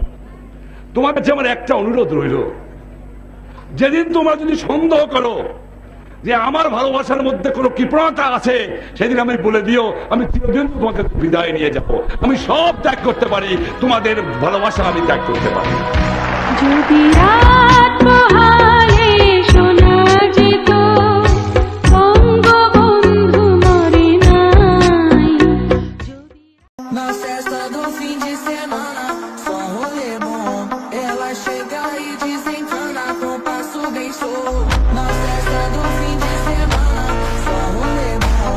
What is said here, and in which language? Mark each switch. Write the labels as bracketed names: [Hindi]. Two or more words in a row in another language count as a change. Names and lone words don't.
[Bangla] তোমার কাছে আমার একটা অনুরোধ রইল, যেদিন তোমরা যদি সন্দেহ করো যে আমার ভালোবাসার মধ্যে কোনো কৃপণতা আছে, সেদিন আমি বলে দিও, আমি চিরদিন তোমাকে বিদায় নিয়ে যাব। আমি সব ত্যাগ করতে পারি, তোমাদের ভালোবাসা আমি ত্যাগ করতে পারি। যদি রাত পোহালে শোনা যেত বঙ্গবন্ধু মরে নাই। [Portuguese] Na festa do fim de semana, só um rolê bom. Ela chega e desencana com passo bem show. Na festa do fim de semana, só um rolê bom.